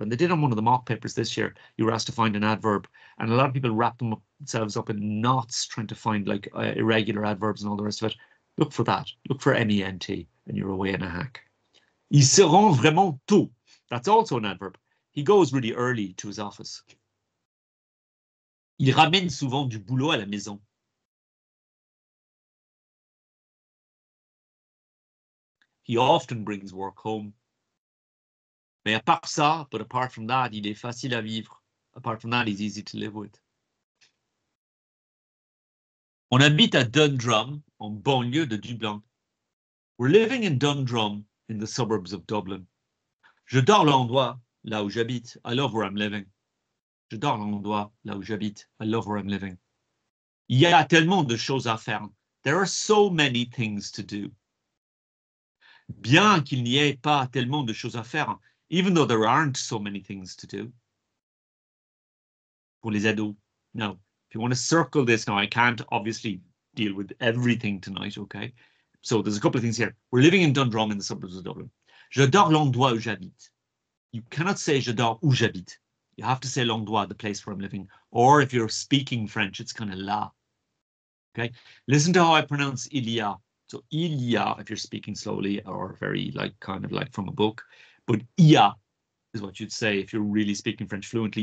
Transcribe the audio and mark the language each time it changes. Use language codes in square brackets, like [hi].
[en] And they did on one of the mock papers this year. You were asked to find an adverb, and a lot of people wrap themselves up in knots trying to find like irregular adverbs and all the rest of it. Look for that. Look for ment, and you're away in a hack. [fr] Il se rend vraiment tôt. [en] That's also an adverb. He goes really early to his office. [fr] Il ramène souvent du boulot à la maison. [en] He often brings work home. [fr] Mais à part ça, [en] but apart from that, [fr] il est facile à vivre. [en] Apart from that, he's easy to live with. [fr] On habite à Dundrum, en banlieue de Dublin. [en] We're living in Dundrum, in the suburbs of Dublin. [fr] J'adore l'endroit, là où j'habite. [en] I love where I'm living. [fr] J'adore l'endroit, là où j'habite. I love where I'm living. Il y a tellement de choses à faire. [en] There are so many things to do. [fr] Bien qu'il n'y ait pas tellement de choses à faire, [en] even though there aren't so many things to do. [fr] Pour les ados. [en] Now, if you want to circle this now, I can't obviously deal with everything tonight, okay? So there's a couple of things here. We're living in Dundrum in the suburbs of Dublin. [fr] J'adore l'endroit où j'habite. [en] You cannot say [fr] j'adore où j'habite. [en] You have to say l'endroit, the place where I'm living. Or if you're speaking French, it's kind of là. Okay? Listen to how I pronounce il y a. So il y a, if you're speaking slowly or very like kind of like from a book. But il y a is what you'd say if you're really speaking French fluently.